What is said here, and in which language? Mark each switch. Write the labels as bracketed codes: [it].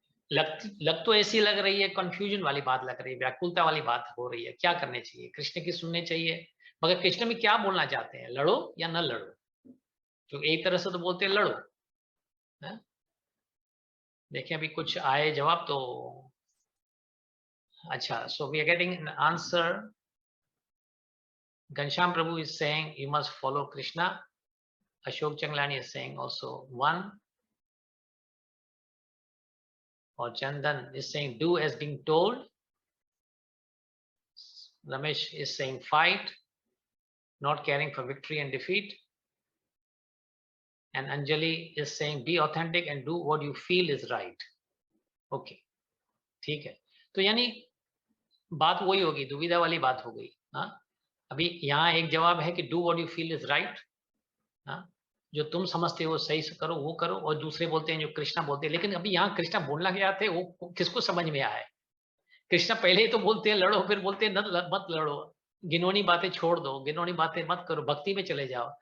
[hi] लग तो ऐसी लग रही है, कंफ्यूजन वाली बात लग रही है, व्याकुलता वाली बात हो रही है। क्या करने चाहिए? कृष्ण की सुनने चाहिए, मगर कृष्ण में क्या बोलना चाहते हैं? लड़ो या न लड़ो? जो एक तरह से तो बोलते हैं लड़ो, है? देखिए अभी कुछ आए जवाब तो अच्छा। [en] So we are getting an answer. Ghanshyam Prabhu is saying you must follow Krishna. Ashok Changlani is saying also one. Or Chandan is saying do as being told. Ramesh is saying fight, not caring for victory and defeat. And Anjali is saying be authentic and do what you feel is right. [hi] Okay, ठीक है। तो यानी बात वही होगी, दुविधा वाली बात हो गई। हाँ, अभी यहाँ एक जवाब है कि [en] Do what you feel is right. [hi] हाँ, जो तुम समझते हो सही से करो वो करो, और दूसरे बोलते हैं जो कृष्णा बोलते हैं। लेकिन अभी यहाँ कृष्णा बोलना क्या थे वो किसको समझ में आया है? कृष्णा पहले ही तो बोलते हैं लड़ो, फिर बोलते हैं मत लड़ो, घिनौनी बातें छोड़ दो, घिनौनी बातें मत करो, भक्ति में चले जाओ।